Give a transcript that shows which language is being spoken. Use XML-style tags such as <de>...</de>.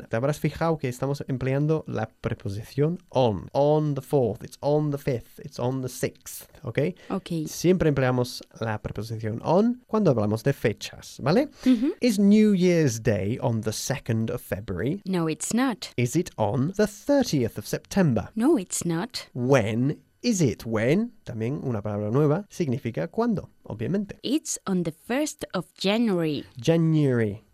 <es>Te habrás fijado que estamos empleando la preposición on.</es> <en>On the 4th, it's on the 5th, it's on the 6th, ¿okay? Okay.</en> <es>Siempre empleamos la preposición on cuando hablamos de fechas, ¿vale? Mm-hmm.</es> <en>Is New Year's Day on the 2nd of February? No, it's not. Is it on the 30th of September? No, it's not. When is it?</en> <es>When, también una palabra nueva, significa cuándo, obviamente.</es> <en>It's on the 1st of January. January.</en>